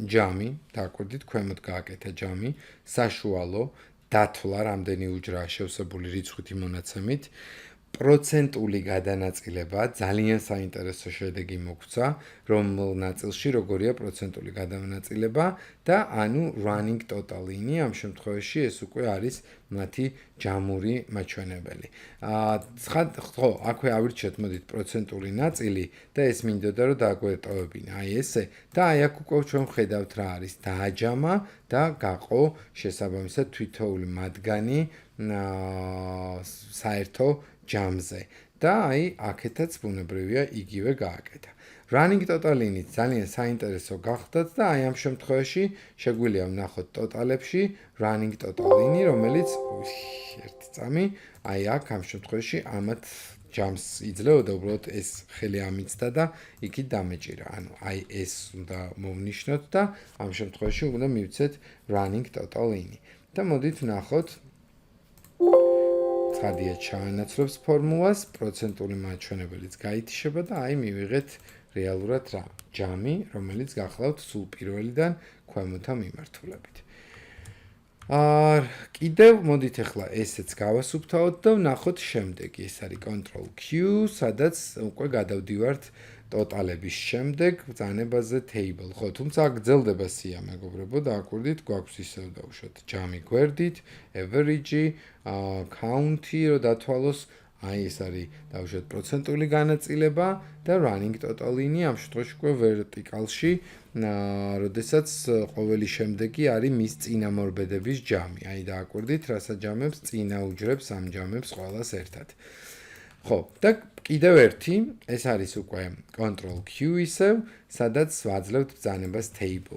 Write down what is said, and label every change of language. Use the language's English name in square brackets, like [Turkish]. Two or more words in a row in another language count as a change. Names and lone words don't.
[Georgian] ჯამი, დააკვირდით, ქვემოთ გააკეთა ჯამი, საშუალო, დათვლა, რამდენი უჯრაა შევსებული რიცხვითი მონაცემით, პროცენტული გადანაწილება ძალიან საინტერესო შედეგი მოგვცა, რომელ ნაწილში როგორია პროცენტული გადანაწილება და ანუ [English] running total- [Georgian] ი, ამ შემთხვევაში ეს უკვე არის მათი ჯამური მაჩვენებელი. ხო, აქვე ავირჩიოთ მოდით პროცენტული ნაწილი და ეს მინდოდა რომ დაგვეტოვებინა. აი ესე და აი აქ უკვე ჩვენ ვხედავთ რა არის დააჯამა და გაყო შესაბამისად თვითოული მათგანი საერთო ჯამზე და აი აქეთაც ბუნებრივია იგივე გააკეთა. [English] running total- [Georgian] ი ძალიან საინტერესო გახდათ და აი ამ შემთხვევაში შეგვიძლია ვნახოთ ტოტალებში [English] running total- [Georgian] ი, რომელიც ერთი წამი აი აქ ამ შემთხვევაში ამათ ჯამს იძლეოდა უბრალოდ ეს ხელი ამიცდა და იქით დამეჭირა. ანუ აი ეს უნდა მოვნიშნოთ და ამ შემთხვევაში უნდა მივცეთ [English] running total- [Georgian] ი. და მოდით ვნახოთ ცხადია ჩაანაცვლებს ფორმულას, პროცენტული მაჩვენებელიც გაითიშება და აი მივიღეთ რეალურად რა? ჯამი, რომელიც გახლავთ სულ პირველიდან ქვემოთა მიმართულებით. კიდევ მოდით ახლა ესეც გავასუფთავოთ და ვნახოთ შემდეგი. ეს არის Ctrl Q, სადაც უკვე გადავდივართ ტოტალების შემდეგ ბრძანებაზე table. ხო, თუმცა აქ გრძელდება სია, მეგობრებო, დააკვირდით, გვაქვს ისევ დავუშვათ ჯამი გვერდით, average, count-ი, რომ დათვალოს, აი ეს არის დავუშვათ პროცენტული განაწილება და [English] running total- [Georgian] ი ამ შემთხვევაში უკვე ვერტიკალში, როდესაც ყოველი შემდეგი არის მის წინამორბედების ჯამი. აი დააკვირდით, რასაც ჯამებს წინა უჯრებს ამ ჯამებს ყველას ერთად. ხო, და კიდევ ერთი, ეს არის უკვე Ctrl Q ისევ, სადაც ვაძლევთ ბრძანებას table.